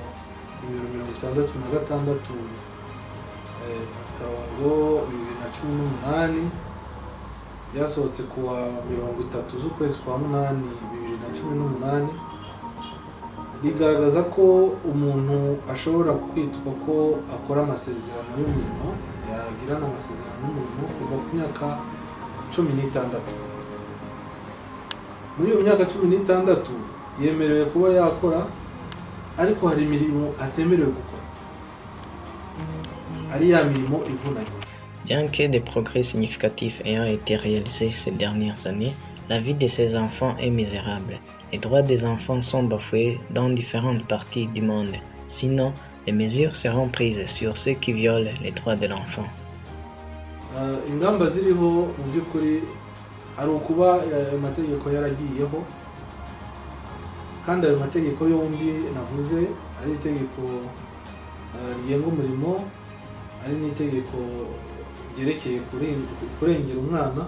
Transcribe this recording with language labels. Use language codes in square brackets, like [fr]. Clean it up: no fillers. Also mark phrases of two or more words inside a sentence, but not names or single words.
[rw] 66 akarongo 2018 ryasohotse kuwa 30 z'ukwezi kwa munani 2018, rigaragaza ko umuntu ashobora kwitwa ko akora amasezerano y'umurimo, yagirana amasezerano y'umurimo kuva ku myaka 16. Muri iyo myaka 16 yemerewe kuba yakora, ariko hari imirimo atemerewe gukora, ari ya mirimo ivunanye. [fr] Bien que des progrès significatifs ayant été réalisés ces dernières années, la vie de ces enfants est misérable. Les droits des enfants sont bafoués dans différentes parties du monde. Sinon, les mesures seront prises sur ceux qui violent les droits de l'enfant. [rw] Ingamba ziriho mu by'ukuri ari ukuba amategeko yaragiyeho, kandi ayo mategeko yombi navuze ari itegeko rigenga umurimo, ari n'itegeko ryerekeye kurengera umwana.